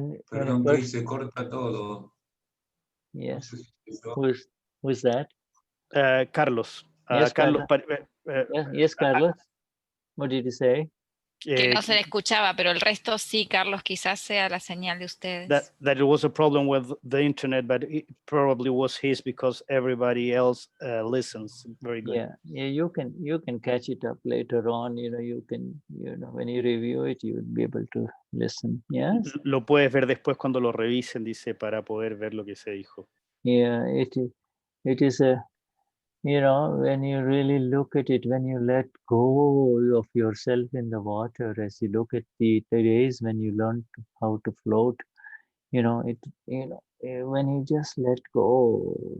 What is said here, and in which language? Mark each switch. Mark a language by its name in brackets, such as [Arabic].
[Spanish] Perdón, que se corta todo. [English] Yes. Who's that? Carlos. Yes, Carlos. Yes, Carlos. What did you say? [Spanish] Que no se le escuchaba, pero el resto sí, Carlos, quizás sea la señal de ustedes. [English] That it was a problem with the internet, but it probably was his because everybody else listens. Very good. Yeah, you can catch it up later on. You know, when you review it, you will be able to listen. Yes. [Spanish] Lo puedes ver después cuando lo revisen, dice, para poder ver lo que se dijo. [English] Yeah, it is a, you know, when you really look at it, when you let go of yourself in the water, as you look at the days when you learn how to float, you know, when you just let go.